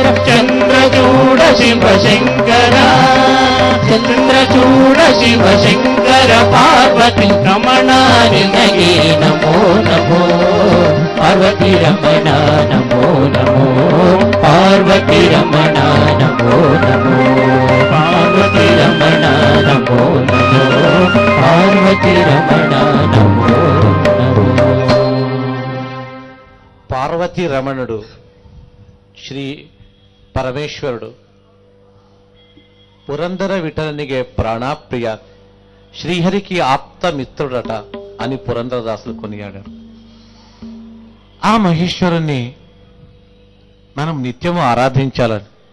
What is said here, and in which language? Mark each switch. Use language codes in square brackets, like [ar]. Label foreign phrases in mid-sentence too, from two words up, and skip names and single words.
[kn] ಚಂದ್ರಚೂಡ ಶಿವಶಂಕರ ಚಂದ್ರಚೂಡ ಶಿವಶಂಕರ ಪಾರ್ವತಿ ರಮಣ ನಿನಗೆ ನಮೋ ನಮೋ ಪಾರ್ವತಿ ರಮಣ ನಮೋ ನಮೋ ಪಾರ್ವತಿ ರಮಣ ನಮೋ ನಮೋ ಪಾರ್ವತಿ ರಮಣ ನಮೋ ನಮೋ [te] పార్వతి రమణ నమో నమో. పార్వతీ రమణుడు [kn] ಶ್ರೀ ಪರಮೇಶ್ವರುಡು ಪುರಂದರ ವಿಠಲನಿಗೆ ಪ್ರಾಣಪ್ರಿಯ, [te] శ్రీహరికి ఆప్త మిత్రుడట అని పురందరదాసులు కొనియాడారు. ఆ మహేశ్వరుణ్ణి మనం నిత్యము ఆరాధించాలని